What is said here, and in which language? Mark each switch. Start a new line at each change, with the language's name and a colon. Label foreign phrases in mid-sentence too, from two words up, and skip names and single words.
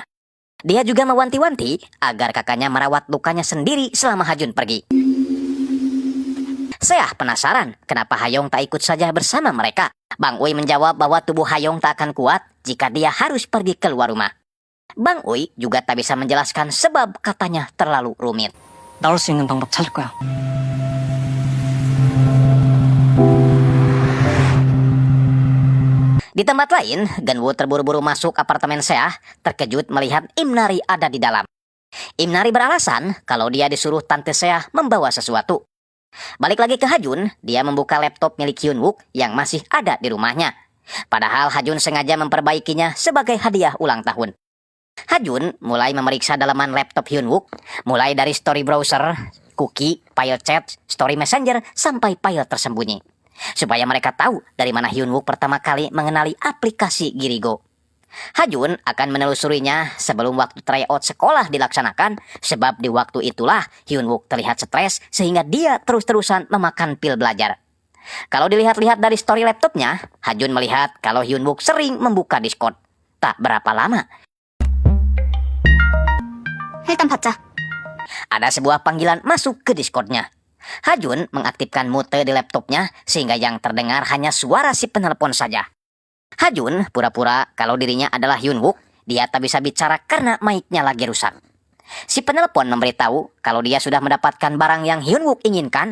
Indonesian: Dia juga mewanti-wanti agar kakaknya merawat lukanya sendiri selama Hajun pergi. Seah penasaran kenapa Hayong tak ikut saja bersama mereka. Bang Ui menjawab bahwa tubuh Hayong tak akan kuat jika dia harus pergi keluar rumah. Bang Ui juga tak bisa menjelaskan sebab katanya terlalu rumit.
Korean: 나올 수 있는 방법 찾을 거야.
Indonesian: Di tempat lain, Genwoo terburu-buru masuk apartemen Seah, terkejut melihat Im Nari ada di dalam. Im Nari beralasan kalau dia disuruh Tante Seah membawa sesuatu. Balik lagi ke Hajun, dia membuka laptop milik Hyunwook yang masih ada di rumahnya. Padahal Hajun sengaja memperbaikinya sebagai hadiah ulang tahun. Hajun mulai memeriksa dalaman laptop Hyunwook, mulai dari
English: story browser,
Indonesian: cookie, file chat,
English: story messenger,
Indonesian: sampai file tersembunyi. Supaya mereka tahu dari mana Hyunwook pertama kali mengenali aplikasi Girigo. Hajun akan menelusurinya sebelum waktu tryout sekolah dilaksanakan, sebab di waktu itulah Hyunwook terlihat stres sehingga dia terus-terusan memakan pil belajar. Kalau dilihat-lihat dari story laptopnya, Hajun melihat kalau Hyunwook sering membuka Discord. Tak berapa lama,
Korean: 일단 받자.
Indonesian: ada sebuah panggilan masuk ke Discordnya. Hajun mengaktifkan mute di laptopnya sehingga yang terdengar hanya suara si penelpon saja. Hajun pura-pura kalau dirinya adalah Hyunwook. Dia tak bisa bicara karena mic-nya lagi rusak. Si penelpon memberitahu kalau dia sudah mendapatkan barang yang Hyunwook inginkan.